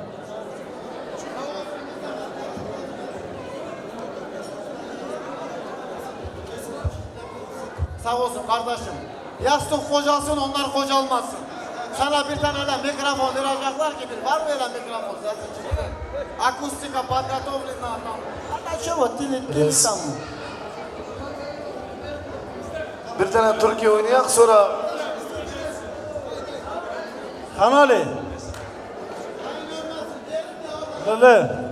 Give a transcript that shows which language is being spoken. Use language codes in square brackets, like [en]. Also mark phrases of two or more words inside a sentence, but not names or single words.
[tr] Sağ olsun kardeşim. Yastık kocalsın, onlar kocalmasın. Sana bir tane öyle mikrofon verecekler ki var mı öyle mikrofon? [ru] Akustika, подготовлена там. Чего ты сам? [tr] Bir tane Türkiye oynayak sonra. Kanali. Lele.